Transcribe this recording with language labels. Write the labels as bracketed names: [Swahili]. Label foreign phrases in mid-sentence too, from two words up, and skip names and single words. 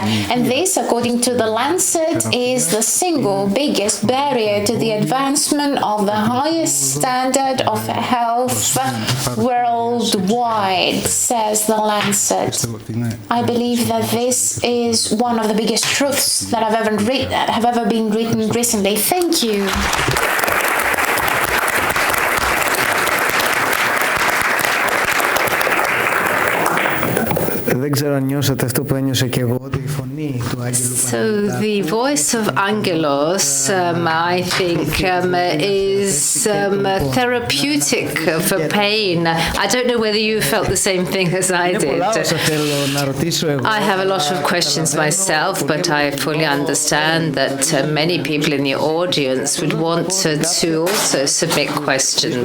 [English] And this, according to The Lancet, is the single biggest barrier to the advancement of the highest standard of health worldwide, says The Lancet. I believe that this is one of the biggest truths that have ever been written recently. Thank you. [Greek] Δεν ξέρω αν νιώσατε αυτό που ένιωσα και εγώ, ότι η φωνή του Άγγελου. [English] So the voice of Angelos, I think, is therapeutic for pain. I don't know whether you felt the same thing as I did. I have a lot of questions myself, but I fully understand that many people in the audience would want to also submit questions.